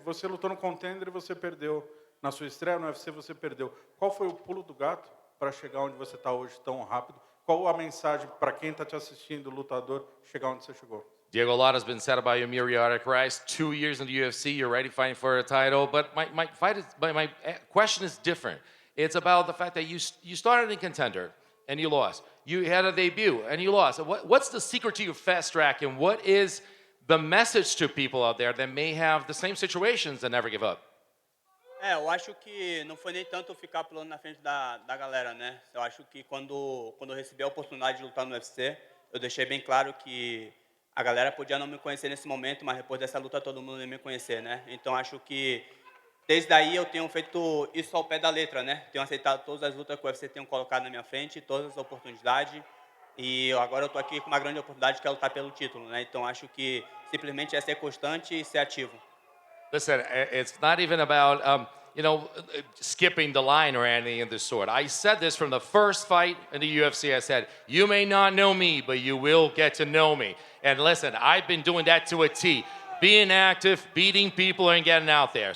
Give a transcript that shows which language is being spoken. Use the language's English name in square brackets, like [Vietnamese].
[Portuguese] Você lutou no Contender e você perdeu. Na sua estreia no UFC você perdeu. Qual foi o pulo do gato para chegar onde você está hoje tão rápido? Qual a mensagem para quem está te assistindo, lutador, chegar onde você chegou? [English] Diego, a lot has been said about your meteoric rise. 2 years in the UFC, you're already fighting for a title. But my question is different. It's about the fact that you started in Contender and you lost. You had a debut and you lost. What's the secret to your fast track, and what is the message to people out there that may have the same situations and never give up? [Portuguese] Eu acho que não foi nem tanto ficar pulando na frente da galera, né? Eu acho que quando eu recebi a oportunidade de lutar no UFC, eu deixei bem claro que a galera podia não me conhecer nesse momento, mas depois dessa luta todo mundo ia me conhecer, né? Então acho que desde aí eu tenho feito isso ao pé da letra, né? Tenho aceitado todas as lutas que o UFC tem colocado na minha frente, todas as oportunidades. E agora eu tô aqui com uma grande oportunidade que é lutar pelo título, né? Então acho que simplesmente é ser constante e ser ativo. [English] Listen, it's not even about skipping the line or anything of the sort. I said this from the first fight in the UFC. I said, you may not know me, but you will get to know me. And listen, I've been doing that to a T. Being active, beating people, and getting out there.